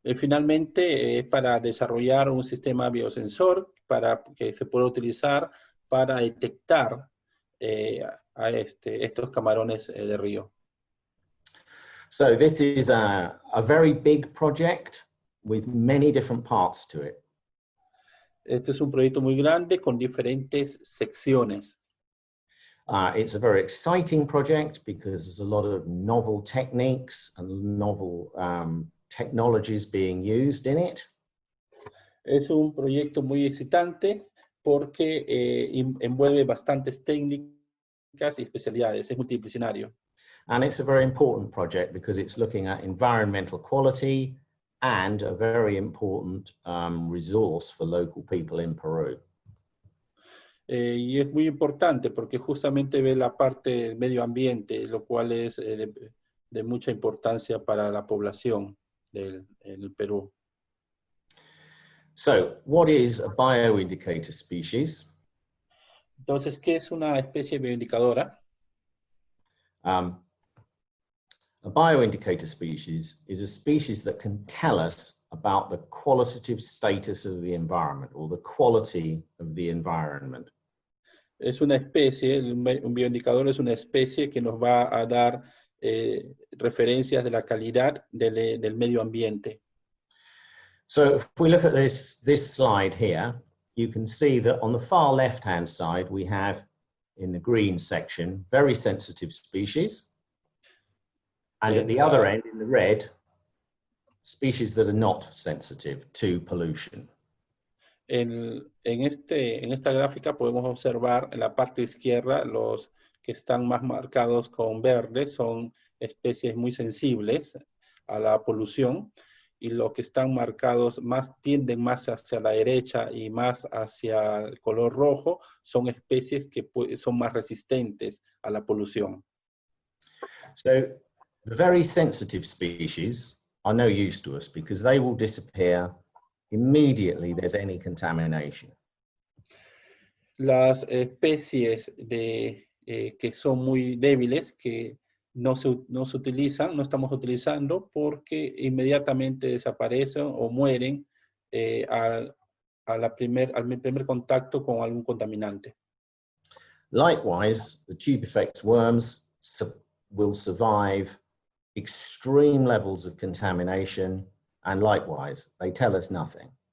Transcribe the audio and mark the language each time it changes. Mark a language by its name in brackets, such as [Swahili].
[Spanish] Finalmente, para desarrollar un sistema biosensor para que se pueda utilizar para detectar estos camarones de río. [English] So this is a very big project with many different parts to it. [Spanish] Este es un proyecto muy grande con diferentes secciones. [English] It's a very exciting project because there's a lot of novel techniques and novel technologies being used in it. [Spanish] Es un proyecto muy excitante porque envuelve bastantes técnicas y especialidades, es multidisciplinario. [English] And it's a very important project because it's looking at environmental quality and a very important resource for local people in Peru. [Spanish] Y es muy importante porque justamente ve la parte del medio ambiente, lo cual es de mucha importancia para la población del Perú. [English] So, what is a bioindicator species? [Spanish] Entonces, ¿qué es una especie bioindicadora? [English] A bioindicator species is a species that can tell us about the qualitative status of the environment or the quality of the environment. [Spanish] Es una especie, un bioindicador es una especie que nos va a dar referencias de la calidad del medio ambiente. [English] So if we look at this slide here, you can see that on the far left-hand side, we have in the green section, very sensitive species. And at the other end, in the red, species that are not sensitive to pollution. [Spanish] En esta gráfica podemos observar en la parte izquierda los que están más marcados con verde son especies muy sensibles a la polución y los que están marcados tienden más hacia la derecha y más hacia el color rojo son especies que son más resistentes a la polución. [English] So the very sensitive species are no use to us because they will disappear immediately there's any contamination. [Spanish] Las especies que son muy débiles, que no se utilizan, no estamos utilizando porque inmediatamente desaparecen o mueren al primer contacto con algún contaminante. [English] Likewise, the tubifex worms will survive extreme levels of contamination, and likewise, they tell us nothing.